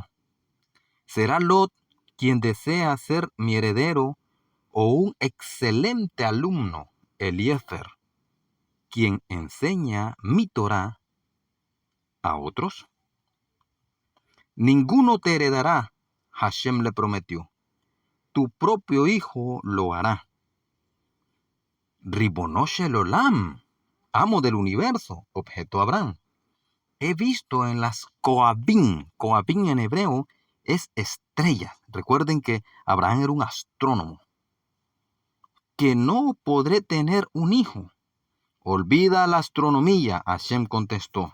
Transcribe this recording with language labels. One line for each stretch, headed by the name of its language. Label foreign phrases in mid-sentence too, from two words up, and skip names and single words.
Spanish: ¿Será Lot quien desea ser mi heredero o un excelente alumno, Eliezer, quien enseña mi Torá a otros? Ninguno te heredará, Hashem le prometió. Tu propio hijo lo hará.
Hebrew: רבונו של עולם,
Spanish: amo del universo, objetó Abraham. He visto en las Kohabim en hebreo es estrella. Recuerden que Abraham era un astrónomo. Que no podré tener un hijo. Olvida la astronomía, Hashem contestó.